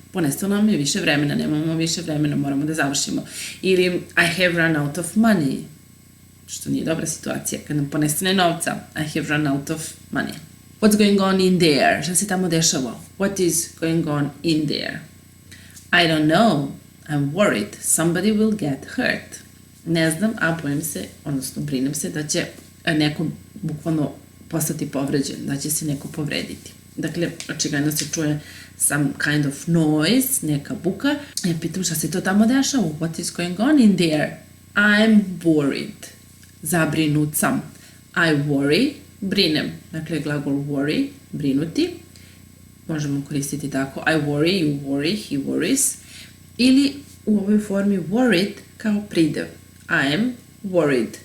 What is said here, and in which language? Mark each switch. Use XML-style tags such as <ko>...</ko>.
<sr>Ponestalo nam je više vremena, nemamo više vremena, moramo da završimo. Ili</sr> <en>I have run out of money,</en> <sr>što nije dobra situacija, kad nam ponestane novca.</sr> <en>I have run out of money. What's going on in there?</en> <sr>Šta se tamo dešava?</sr> <en>What is going on in there? I don't know. I'm worried. Somebody will get hurt.</en> <sr>Ne znam, a bojim se, odnosno brinem se da će neko bukvalno postati povređen, da će se neko povrediti. Dakle, očigledno se čuje</sr> <en>some kind of noise,</en> <sr>neka buka. Ja pitam šta se to tamo dešava?</sr> <en>What is going on in there? I'm worried.</en> <sr>Zabrinut sam.</sr> <en>I worry.</en> <sr>Brinem. Dakle, glagol worry, brinuti. Možemo koristiti tako.</sr> <en>I worry, you worry, he worries.</en> <sr>Ili u ovoj formi worried kao pridev.</sr> <en>I am worried.</en>